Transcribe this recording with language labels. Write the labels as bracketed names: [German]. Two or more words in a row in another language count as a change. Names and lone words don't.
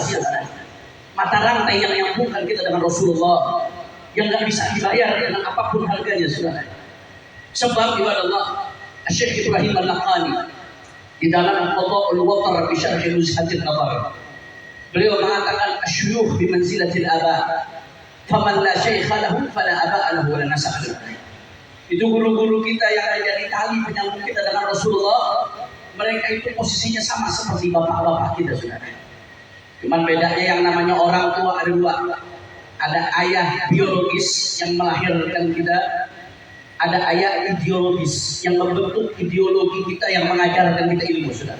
[Indonesian] Mata rantai yang menyambungkan kita dengan Rasulullah, yang nggak bisa dibayar dengan apapun harganya, saudara. Sebab ibadah Allah, Syekh Ibrahim Al-Laqani di dalam Qada'ul Watar fi Syarh Nuzhatil Nadar, beliau mengatakan [Arabic] الشيوخ بمنزلة الآباء، فمن لا شيخ له فلا أب له ولا نسب. [Indonesian] Itu guru-guru kita yang ada di tali penyambung kita dengan Rasulullah. Mereka itu posisinya sama seperti bapak-bapak kita, saudara. Cuman bedanya yang namanya orang tua ada dua. Ada ayah biologis yang melahirkan kita, ada ayah ideologis yang membentuk ideologi kita, yang mengajarkan kita ilmu, saudara.